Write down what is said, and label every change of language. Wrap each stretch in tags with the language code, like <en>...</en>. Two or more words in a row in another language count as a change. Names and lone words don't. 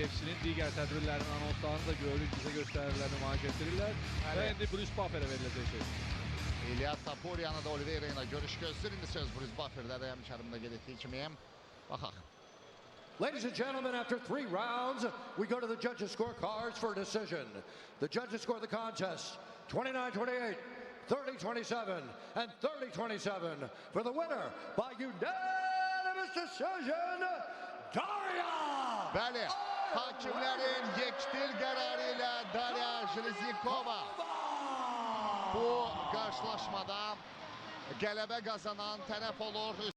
<az>UFC-nin digər tədbirlərinin anonslarını da görürük, bizə göstərirlər, nümayiş etdirirlər. Və indi Bruce Bufferə veriləcək söz. İlyas Tapuryanı da Oliveira ilə görüş gözləyir. İndi söz Bruce Buffer'də də həmkarımda qeyd etdiyi kimi. Baxaq.</az> <en>Ladies and gentlemen, after 3 rounds, we go to the judges' scorecards for a decision. The judges score the contest 29-28, 30-27, and 30-27 for the winner by unanimous decision, Daria!</en> <az>Bəli, hakimlərin yekdil qərarı ilə Daria Jeleznikova bu qarşılaşmada qələbə qazanan tərəf olur.</az>